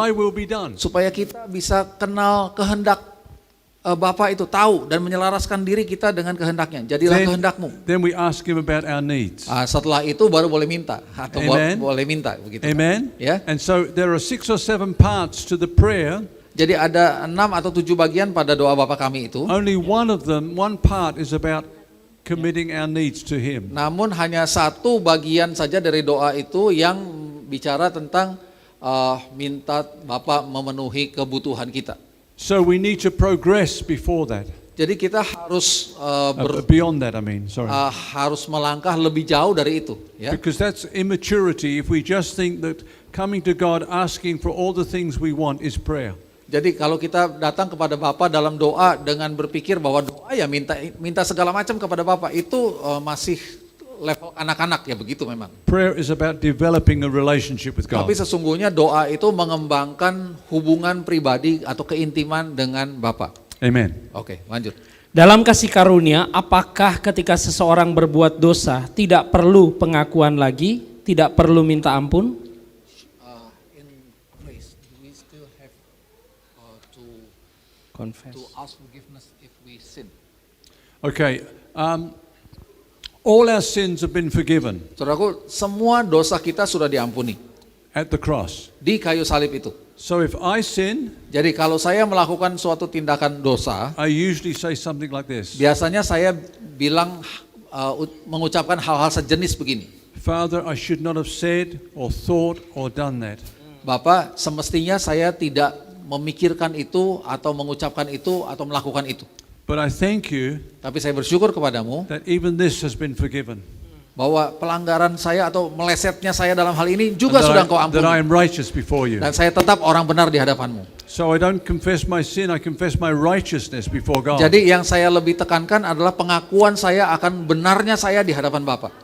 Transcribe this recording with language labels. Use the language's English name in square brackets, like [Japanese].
[English] Thy will be done. [Indonesian] Supaya kita bisa kenal kehendak Bapa itu, tahu dan menyelaraskan diri kita dengan kehendaknya. Jadilah kehendakmu. [English] Then we ask him about our needs. [Indonesian] Setelah itu baru boleh minta atau [English] Amen. [Indonesian] boleh minta begitu. [English] Amen. [Indonesian] Ya. [English] And so there are 6 or 7 parts to the prayer. [Indonesian] Jadi ada 6 atau 7 bagian pada doa Bapa kami itu. [English] Only one part is about committing our needs to him. [Indonesian] Namun hanya satu bagian saja dari doa itu yang bicara tentang minta Bapa memenuhi kebutuhan kita. [English] So we need to progress before that. [Indonesian] Jadi kita harus [English] Beyond that, I mean, sorry. [Indonesian] harus melangkah lebih jauh dari itu, ya. [English] Because that's immaturity if we just think that coming to God asking for all the things we want is prayer. [Indonesian] Jadi kalau kita datang kepada Bapa dalam doa dengan berpikir bahwa doa ya minta segala macam kepada Bapa itu masih level anak-anak, ya begitu memang. [English] Prayer is about developing a relationship with God. [Indonesian] Tapi sesungguhnya doa itu mengembangkan hubungan pribadi atau keintiman dengan Bapa. [English] Amen. [Indonesian] Oke, lanjut. Dalam kasih karunia, apakah ketika seseorang berbuat dosa tidak perlu pengakuan lagi, tidak perlu minta ampun? [English] In grace, do we still have to Confess. ask forgiveness if we sin? Okay. All our sins have been forgiven [Indonesian] Saudaraku, semua dosa kita sudah diampuni [English] at the cross. [Indonesian] di kayu salib itu. [English] So if I sin, [Indonesian] Jadi kalau saya melakukan suatu tindakan dosa, [English] I usually say something like this. [Indonesian] biasanya saya bilang mengucapkan hal-hal sejenis begini. [English] Father, I should not have said or thought or done that. [Indonesian] Bapak, semestinya saya tidak memikirkan itu atau mengucapkan itu atau melakukan itu. [English] But I thank you [Indonesian] Tapi saya bersyukur kepadamu [English] that even this has been forgiven. [Indonesian] bahwa pelanggaran saya atau melesetnya saya dalam hal ini juga [English] And [Indonesian] sudah Engkau [English] that I am righteous before you. [Indonesian] Dan saya tetap orang benar di hadapanmu. [English] So I don't confess my sin, I confess my righteousness before God. [Indonesian] Jadi yang saya lebih tekankan adalah pengakuan saya akan benarnya saya di hadapan Bapa.